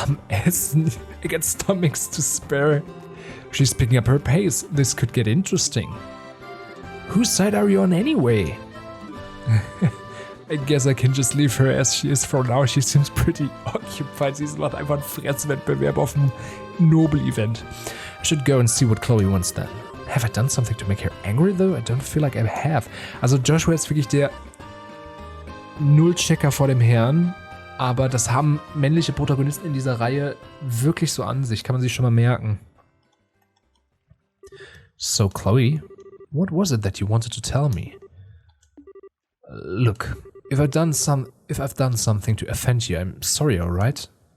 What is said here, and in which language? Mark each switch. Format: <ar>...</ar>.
<en>Essen. I got stomachs to spare. She's picking up her pace. This could get interesting. Whose side are you on anyway? I guess I can just leave her as she is for now. She seems pretty occupied.</en> <de>Sie macht einfach einen Fresswettbewerb auf dem Nobel-Event.</de> <en>I should go and see what Kloe wants then. Have I done something to make her angry though? I don't feel like I have.</en> <de>Also Joshua ist wirklich der Nullchecker vor dem Herrn. Aber das haben männliche Protagonisten in dieser Reihe wirklich so an sich. Kann man sich schon mal merken.</de> <en>So Kloe, what was it that you wanted to tell me? Look, if I've done something to offend you, I'm sorry, alright?</en>